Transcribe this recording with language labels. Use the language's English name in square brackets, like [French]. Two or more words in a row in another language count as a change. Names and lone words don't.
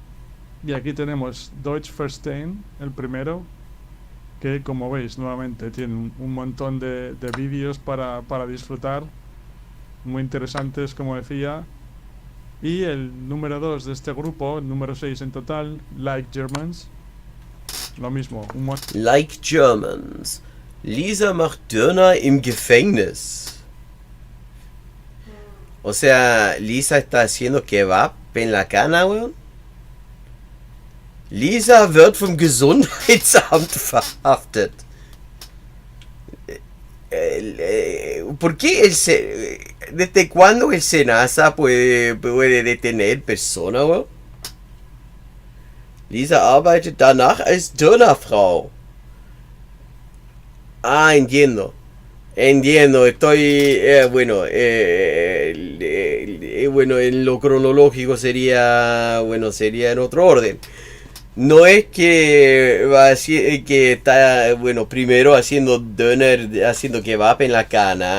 [Spanish] Y aquí tenemos Deutsch Verstehen, el primero, que como veis nuevamente tiene un montón de vídeos para disfrutar, muy interesantes, como decía. Y el número 2 de este grupo, el número 6 en total, Like Germans, lo mismo. Like Germans. [German] Lisa macht Döner im Gefängnis. [Spanish] O sea, Lisa está haciendo kebab en la cana, weón. [German] Lisa wird vom Gesundheitsamt verhaftet. [Spanish] ¿Por qué desde cuándo el Senasa puede detener personas, weón? [German] Lisa arbeitet danach als Dönerfrau. [Spanish] Entiendo. Estoy, en lo cronológico sería en otro orden. No es que está, primero haciendo döner, haciendo kebab en la cana